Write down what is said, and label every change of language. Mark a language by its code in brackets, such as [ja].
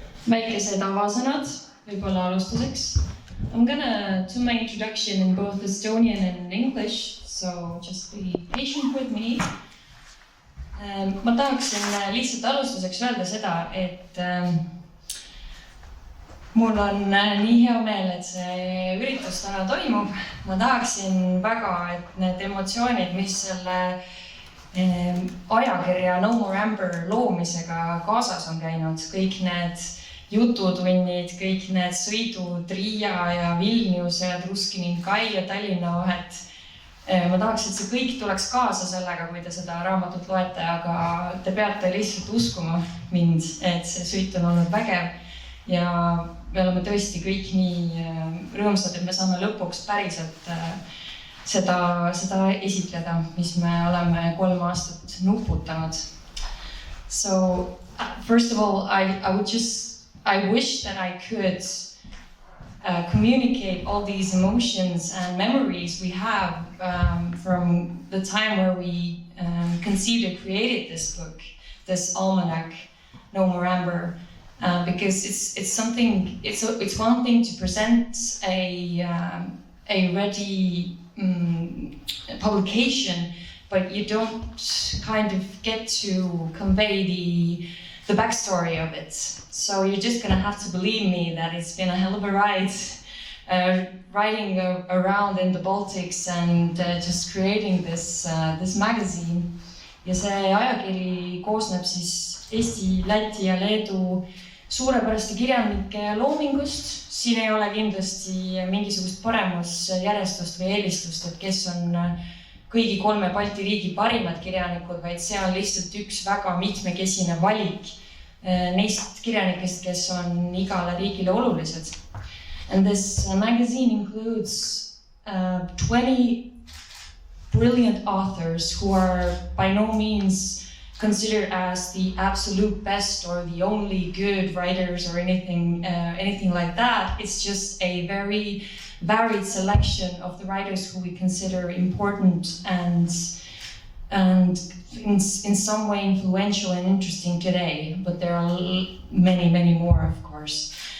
[et] Väikesed avasõnad, võib-olla alustuseks. [en] I'm gonna do my introduction in both Estonian and English, so just be patient with me. [et] Ma tahaksin lihtsalt alustuseks öelda seda, et mul on nii hea meel, et see üritus täna toimub. Ma tahaksin väga, et need emotsioonid, mis selle ajakirja No More Amber loomisega kaasas on käinud, kõik need jututunnid, kõik need sõidud Riia ja Vilniuse ja Truskini Kai ja Tallinna vahet. Ma tahaks, et see kõik tuleks kaasa sellega, kui te seda raamatut loete, aga te peate lihtsalt uskuma mind, et see sõit on olnud vägev ja me oleme tõesti kõik nii rõõmsad, et me saame lõpuks päriselt seda esitleda, mis me oleme 3 aastat nuputanud. [en] So, first of all, I wish that I could communicate all these emotions and memories we have from the time where we conceived and created this book, this almanac, No More Amber, because it's something. It's one thing to present a ready publication, but you don't kind of get to convey the backstory of it. So you're just gonna have to believe me that it's been a hell of a ride riding around in the Baltics and just creating this magazine. [et] Ja see ajakiri koosneb siis Eesti, Läti ja Leedu suurepäraste kirjanike loomingust. Siin ei ole kindlasti mingisugust paremusjärjestust või eelistust, et kes on kõigi 3 Balti riigi parimad kirjanikud, vaid see on lihtsalt üks väga mitmekesine valik neist kirjanikest, kes on igale riigile olulised. [en] And this magazine includes 20 brilliant authors who are by no means considered as the absolute best or the only good writers or anything like that. It's just a very varied selection of the writers who we consider important and in some way influential and interesting today, but there are many more, of course.